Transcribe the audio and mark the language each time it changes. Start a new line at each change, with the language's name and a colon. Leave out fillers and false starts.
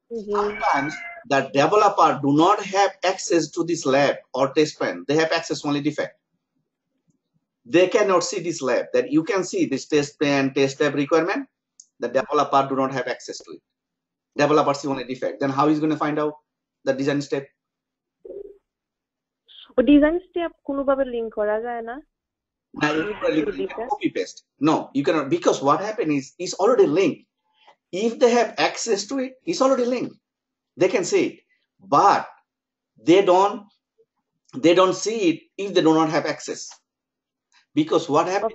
English: Sometimes the developer do not have access to this lab or test plan. They have access only defect. They cannot see this lab. That you can see this test plan, test lab requirement. The developer do not have access to it. Developer see only defect. Then how is going to find out the design step?
Bangla: Design step কোনোভাবে link করা যায় না?
English: You can copy paste. No, you cannot, because what happened is it's already linked. If they have access to it, it's already linked. They can see it, but they don't see it if they do not have access. Because what happens?